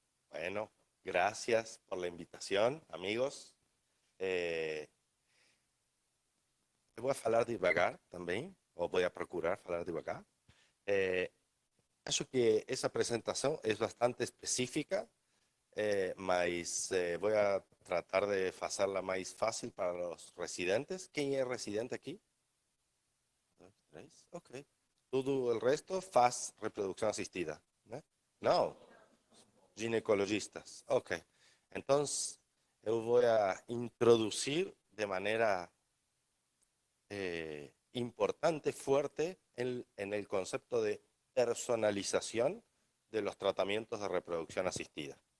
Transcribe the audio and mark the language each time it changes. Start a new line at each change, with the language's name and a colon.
Spanish: Bueno, gracias por la invitación, amigos.
Portuguese: Eu vou falar devagar também, ou vou procurar falar devagar. Acho que essa apresentação é bastante específica, mas vou tratar de fazê-la mais fácil para os residentes. Quem é residente aqui? 2, 3, ok. Todo o resto faz reprodução assistida, né? Não. Ginecologistas. Ok.
Spanish: Entonces, yo voy a introducir de manera importante, fuerte, en el concepto de personalización de los tratamientos de reproducción asistida.